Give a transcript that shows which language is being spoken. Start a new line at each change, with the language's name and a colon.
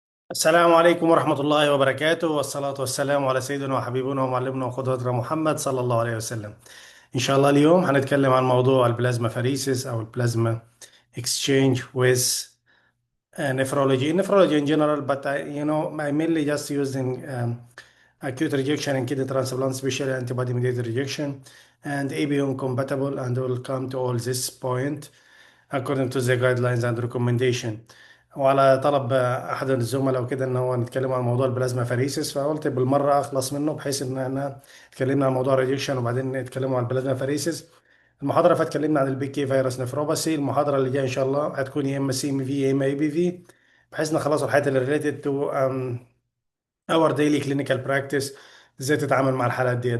Arabic: السلام عليكم ورحمة الله وبركاته، والصلاة والسلام على سيدنا وحبيبنا ومعلمنا وقدوتنا محمد صلى الله عليه وسلم. إن شاء الله اليوم هنتكلم عن موضوع البلازما فريسيس أو البلازما
English: exchange with nephrology in general, but I mainly just using acute rejection and kidney transplant, especially antibody mediated rejection and ABM compatible, and we'll come to all this point according to the guidelines and recommendation.
Arabic: وعلى طلب احد الزملاء وكده ان هو نتكلم عن موضوع البلازما فريسيس، فقلت بالمره اخلص منه بحيث ان احنا اتكلمنا عن موضوع الريجكشن وبعدين نتكلموا عن البلازما فريسيس. المحاضره اللي فاتت اتكلمنا عن البي كي فيروس نفروباثي. المحاضره اللي جايه ان شاء الله هتكون يا اما سي ام في يا اما اي بي في، بحيث نخلص الحاجات اللي
English: related to our daily clinical practice,
Arabic: ازاي تتعامل مع الحالات ديت.